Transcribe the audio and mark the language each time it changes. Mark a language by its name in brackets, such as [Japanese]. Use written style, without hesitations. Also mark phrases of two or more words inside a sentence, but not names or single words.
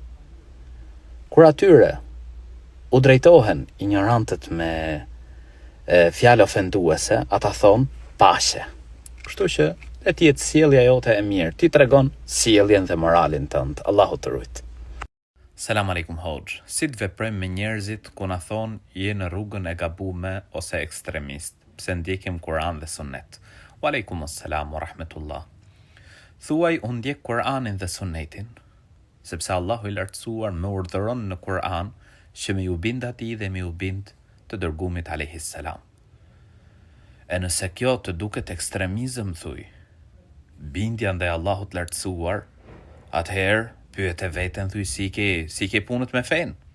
[Albanian] Kur atyre u drejtohen ignorantët me fjalë ofenduese, ata thonë paqe. Kështu që le të jetë sjellja jote e mirë. Ti tregon sjelljen dhe moralin tënd. Allahu të rujt. [Arabic] سلام عليكم [Albanian] hoxh. Si të veprojmë me njerëzit ku na thonë je në rrugën e gabuar ose ekstremist, pse ndjekim Kur'an dhe Sunnet? [Arabic] وعليكم السلام ورحمة الله. [Albanian] Thuaj unë ndjek Kur'anin dhe Sunnetin, sepse Allahu i lartësuar më urdhëron në Kur'an që me ju bind atij dhe me ju bind të dërgumit [Arabic] عليه السلام. [Albanian] E nëse kjo të duket ekstremizëm, thuj, bindja ndaj Allahut lartësuar, atëherë pyet e veten, thuj, si ke punët me fen.